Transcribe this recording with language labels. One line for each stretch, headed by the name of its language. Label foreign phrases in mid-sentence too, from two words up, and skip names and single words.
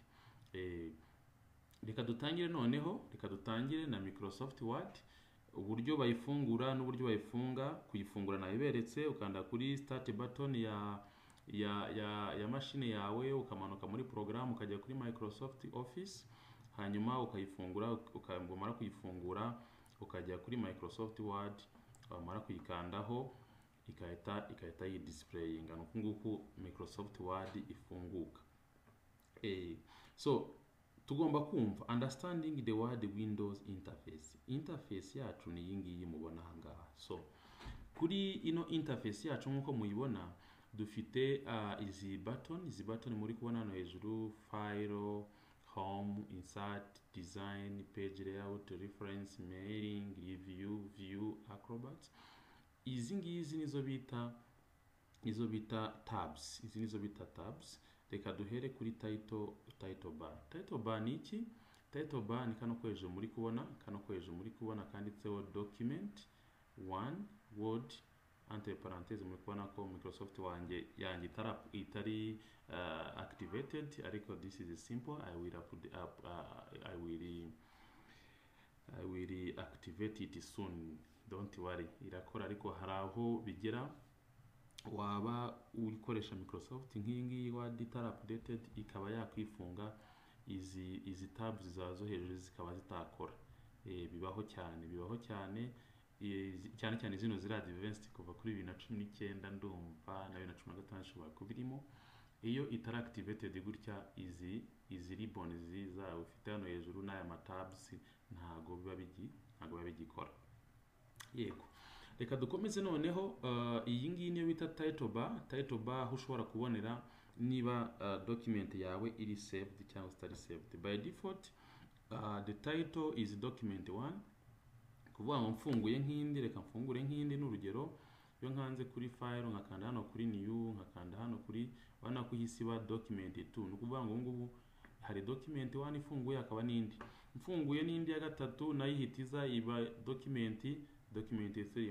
Kinyarwanda: Reka dutangire na Microsoft Word. Uburyo bayifungura n'uburyo bayifunga. Kuyifungura nabiberetse, ukanda kuri
English: start button
Kinyarwanda: ya machine yawe, ukamanuka muri program, ukajya kuri Microsoft Office, hanyuma ukayifungura. Ukamara kuyifungura ukajya kuri Microsoft Word, wamara kuyikandaho ikahita yidisplayinga. Nuko nguko Microsoft Word ifunguka. So tugomba kumva
English: understanding the Word Windows interface
Kinyarwanda: yacu ni yingiyi mubona ahangaha. So kuri ino interface yacu nkuko muyibona, dufite izi button muri kubona hano hejuru:
English: file, home, insert, design, page layout, reference, mailing, review, view, acrobat.
Kinyarwanda: Izi ngizi nizo bita tabs. Reka duhere kuri
English: title bar. Title bar
Kinyarwanda: ni iki?
English: title bar
Kinyarwanda: ni kano ko hejuru muri kubona kanditseho
English: document 1 word
French: entre parenthèses.
Kinyarwanda: Muri kubona ko Microsoft yanjye itari activated, ariko
English: this is simple. I will activate it soon, don't worry,
Kinyarwanda: irakora. Ariko hari aho bigera waba ukoresha Microsoft nk'iyi ngiyi wadi itari updated, ikaba yakwifunga izi tabs zazo hejuru zikaba zitakora. Bibaho cyane cyane zino ziri advanced kuva kuri 2019 ndumva na 2015 shobora kubirimo. Iyo itari activated gutya izi ribbons zawe ufite hano hejuru n'aya matabs ntago biba bigikora. Yego, reka dukomeze noneho. Iyi ngiyi niyo bita
English: title bar
Kinyarwanda: aho ushobora kubonera niba document yawe iri saved cyangwa itari saved.
English: By default the title is document 1.
Kinyarwanda: Kuvuga ngo mfunguye nk'indi, reka mfungure nk'indi n'urugero. Iyo nkanze kuri file nkakanda hano kuri new, nkakanda hano kuri wana kuhisiba document 2, nukuvuga ngo ngubu hari document 1 ifunguye akaba n'indi mfunguye n'indi ya gatatu nayihitiza iba document 3.